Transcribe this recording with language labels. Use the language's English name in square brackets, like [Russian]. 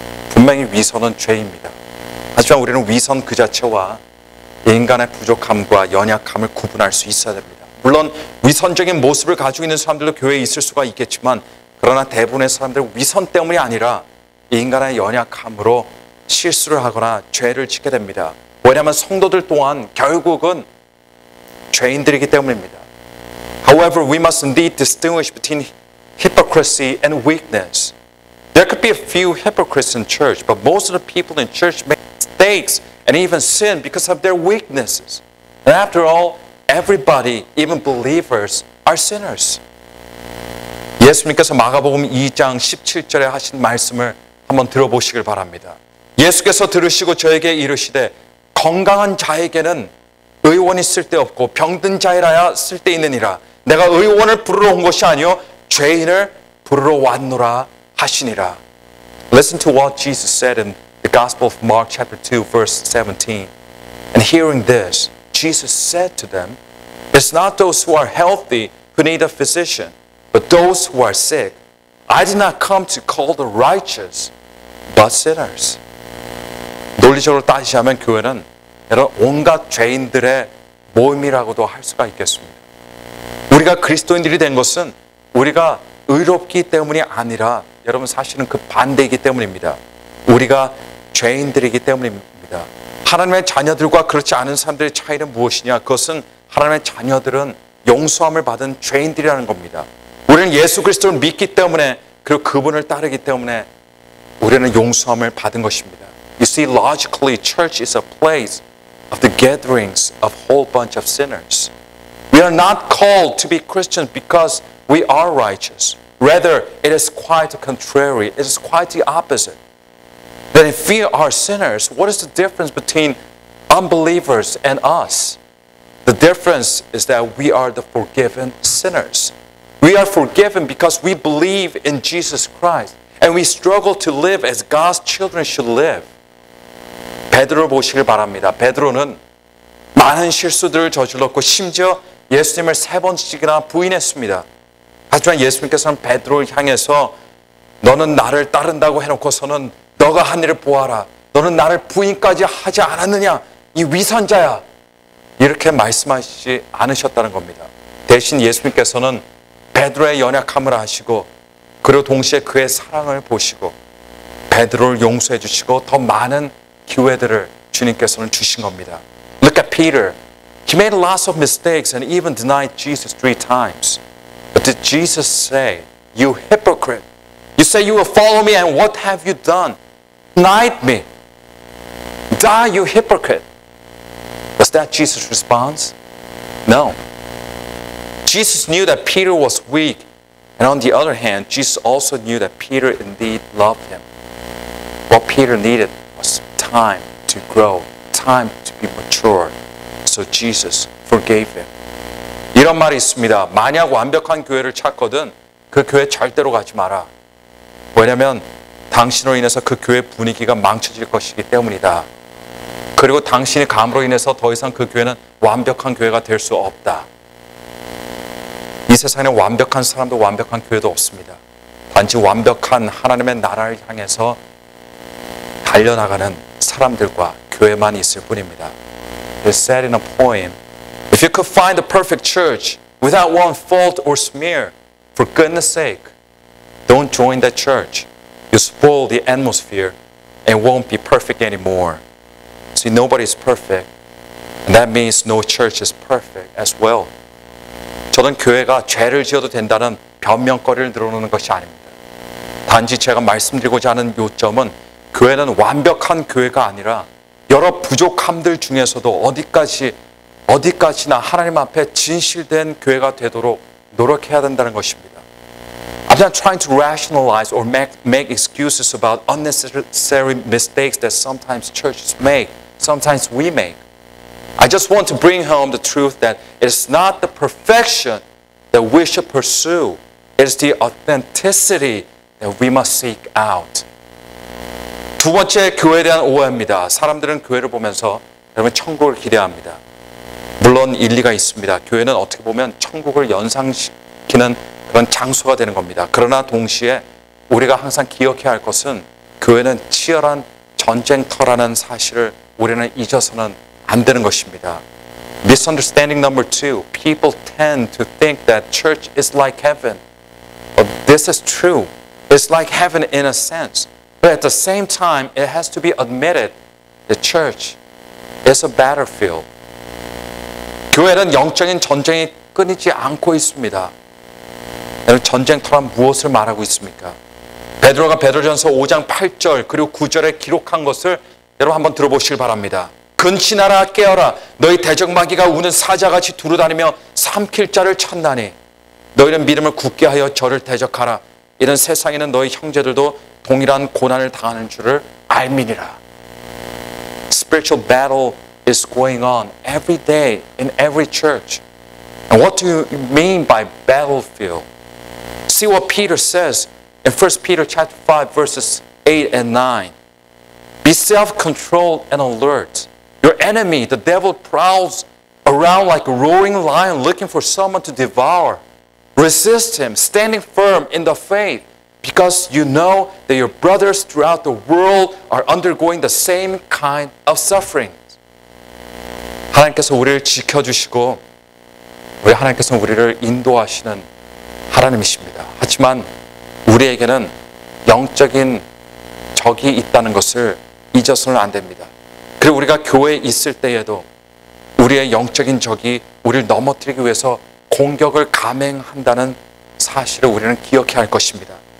[Korean] 분명히 위선은 죄입니다. 하지만 우리는 위선 그 자체와 인간의 부족함과 연약함을 구분할 수 있어야 됩니다. 물론 위선적인 모습을 가지고 있는 사람들도 교회에 있을 수가 있겠지만 그러나 대부분의 사람들은 위선 때문이 아니라 인간의 연약함으로 실수를 하거나 죄를 짓게 됩니다. 왜냐하면 성도들 또한 결국은 죄인들이기 때문입니다. [English] However, we must indeed distinguish between hypocrisy and weakness. There could be a few hypocrites in church, but most of the people in church make mistakes and even sin because of their weaknesses. And after all, everybody, even believers, are sinners. [Korean] 예수님께서 마가복음 2장 17절에 하신 말씀을 한번 들어보시길 바랍니다. 예수께서 들으시고 저에게 이르시되 건강한 자에게는 의원이 쓸데없고 병든 자이라야 쓸데있느니라. 내가 의원을 부르러 온 것이 아니요 죄인을 부르러 왔노라 하시니라. [English] Listen to what Jesus said in the Gospel of Mark chapter 2 verse 17. And hearing this, Jesus said to them, it's not those who are healthy who need a physician, but those who are sick. I did not come to call the righteous, but sinners. [Korean] 논리적으로 따지자면 교회는 이런 온갖 죄인들의 모임이라고도 할 수가 있겠습니다. 우리가 그리스도인들이 된 것은 우리가 의롭기 때문이 아니라 여러분 사실은 그 반대이기 때문입니다. 우리가 죄인들이기 때문입니다. 하나님의 자녀들과 그렇지 않은 사람들의 차이는 무엇이냐? 그것은 하나님의 자녀들은 용서함을 받은 죄인들이라는 겁니다. 우리는 예수 그리스도를 믿기 때문에 그리고 그분을 따르기 때문에 우리는 용서함을 받은 것입니다. [English] You see, logically, church is a place of the gatherings of a whole bunch of sinners. We are not called to be Christians because we are righteous. Rather, it is quite the contrary. It is quite the opposite. That if we are sinners, what is the difference between unbelievers and us? The difference is that we are the forgiven sinners. We are forgiven because we believe in Jesus Christ. And we struggle to live as God's children should live. [Korean] 베드로를 보시길 바랍니다. 베드로는 많은 실수들을 저질렀고 심지어 예수님을 3번씩이나 부인했습니다. 하지만 예수님께서는 베드로를 향해서 너는 나를 따른다고 해놓고서는 너가 한 일을 보아라. 너는 나를 부인까지 하지 않았느냐? 이 위선자야. 이렇게 말씀하시지 않으셨다는 겁니다. 대신 예수님께서는 베드로의 연약함을 아시고 그리고 동시에 그의 사랑을 보시고 베드로를 용서해 주시고 더 많은 기회들을 주님께서는 주신 겁니다. [English] Look at Peter. He made lots of mistakes and even denied Jesus 3 times. But did Jesus say, you hypocrite? You say you will follow me and what have you done? Denied me. Die, you hypocrite. Was that Jesus' response? No. Jesus knew that Peter was weak. And on the other hand, Jesus also knew that Peter indeed loved him. What Peter needed was time to grow, time to be mature. So Jesus forgave him. [Korean] 이런 말이 있습니다. 만약 완벽한 교회를 찾거든 그 교회 절대로 가지 마라. 왜냐하면 당신으로 인해서 그 교회 분위기가 망쳐질 것이기 때문이다. 그리고 당신이 감으로 인해서 더 이상 그 교회는 완벽한 교회가 될 수 없다. 이 세상에는 완벽한 사람도 완벽한 교회도 없습니다. 단지 완벽한 하나님의 나라를 향해서 달려나가는 사람들과 교회만 있을 뿐입니다. [English] It is said in a poem, if you could find the perfect church without one fault or smear, for goodness sake, don't join that church. You spoil the atmosphere and won't be perfect anymore. See, nobody is perfect, and that means no church is perfect as well. [Korean] 저는 교회가 죄를 지어도 된다는 변명거리를 늘어놓는 것이 아닙니다. 단지 제가 말씀드리고자 하는 요점은 교회는 완벽한 교회가 아니라 여러 부족함들 중에서도 어디까지나 하나님 앞에 진실된 교회가 되도록 노력해야 된다는 것입니다. [English] I'm not trying to rationalize or make excuses about unnecessary mistakes that sometimes churches make, sometimes we make. I just want to bring home the truth that it's not the perfection that we should pursue. It's the authenticity that we must seek out. [Korean] 두 번째, 교회에 대한 오해입니다. 사람들은 교회를 보면서 여러분 천국을 기대합니다. 물론 일리가 있습니다. 교회는 어떻게 보면 천국을 연상시키는 그런 장소가 되는 겁니다. 그러나 동시에 우리가 항상 기억해야 할 것은 교회는 치열한 전쟁터라는 사실을 우리는 잊어서는 안 되는 것입니다. [English] Misunderstanding number 2. People tend to think that church is like heaven. But this is true. It's like heaven in a sense. But at the same time, it has to be admitted the church is a battlefield. [Korean] 교회는 영적인 전쟁이 끊이지 않고 있습니다. 여러분, 전쟁터란 무엇을 말하고 있습니까? 베드로가 베드로전서 5장 8절 그리고 9절에 기록한 것을 여러분 한번 들어보시길 바랍니다. 근신하라 깨어라 너희 대적마귀가 우는 사자같이 두루다니며 삼킬 자를 찾나니 너희는 믿음을 굳게 하여 저를 대적하라. 이런 세상에는 너희 형제들도 동일한 고난을 당하는 줄을 알미니라. [English] Spiritual battle is going on every day in every church. And what do you mean by battlefield? See what Peter says in 1 Peter chapter 5 verses 8 and 9. Be self-controlled and alert. Your enemy, the devil, prowls around like a roaring lion looking for someone to devour. Resist him, standing firm in the faith, because you know that your brothers throughout the world are undergoing the same kind of suffering. [Korean] 하나님께서 우리를 지켜주시고 우리 하나님께서 우리를 인도하시는 하나님이십니다. 하지만 우리에게는 영적인 적이 있다는 것을 잊어서는 안 됩니다. 그리고 우리가 교회에 있을 때에도 우리의 영적인 적이 우리를 넘어뜨리기 위해서 공격을 감행한다는 사실을 우리는 기억해야 할 것입니다.